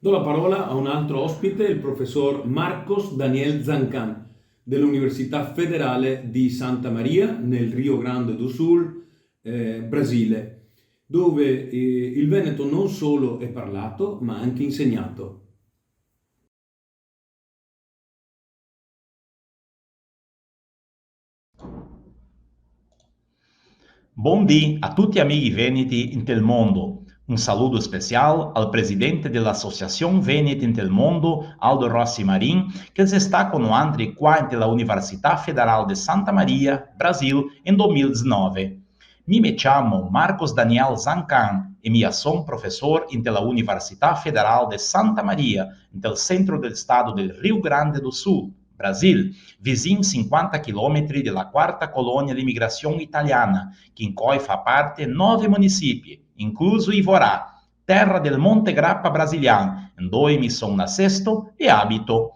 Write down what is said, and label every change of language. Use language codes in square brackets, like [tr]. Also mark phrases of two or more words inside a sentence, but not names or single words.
[it] Do la parola a un altro ospite, il professor Marcos Daniel Zancan, dell'Università Federale di Santa Maria, nel Rio Grande do Sul, Brasile, dove il veneto non solo è parlato, ma anche insegnato. [pt] Bom dia [vec] a tutti amici veneti in tel mondo. Un saludo special al presidente dell'Associazione Veneti in tel mondo, Aldo Rossi Marin, che si sta conoscendo qua nella Università Federal de Santa Maria, Brasil, in 2019. [pt] Me chamo [vec] Marcos Daniel Zancan e mi sono professor nella Università Federal de Santa Maria, nel centro del stato del Rio Grande do Sul, Brasil, vizinho 50 km della quarta colônia di imigrazione italiana, che in cui fa parte 9 municipi, incluso Ivorá, terra del Monte Grappa brasiliano, dove mi sono nascesto e abito.